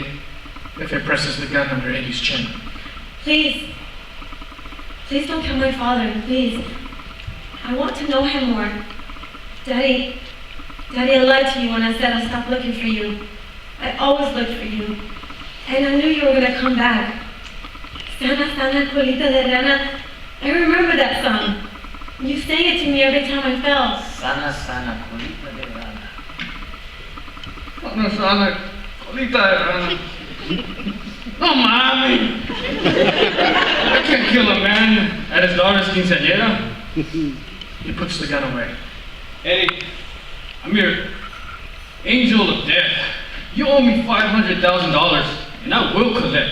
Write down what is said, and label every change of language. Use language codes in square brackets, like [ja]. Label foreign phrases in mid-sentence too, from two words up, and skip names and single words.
[en] Jefe presses the gun under Eddie's chin. Please. Please don't kill my father, please. I want to know him more. Daddy, I lied to you when I said I stopped looking for you. I always looked for you. And I knew you were gonna come back. [es] Sana, sana, colita de rana. [en] I remember that song. You sang it to me every time I fell. [es] Sana, sana, colita de rana. Sana, sana, colita de rana. No, mami. [en] I can't kill a man at his daughter's quinceañera. He puts the gun away. Eddie, I'm your angel of death. You owe me $500,000, and I will collect.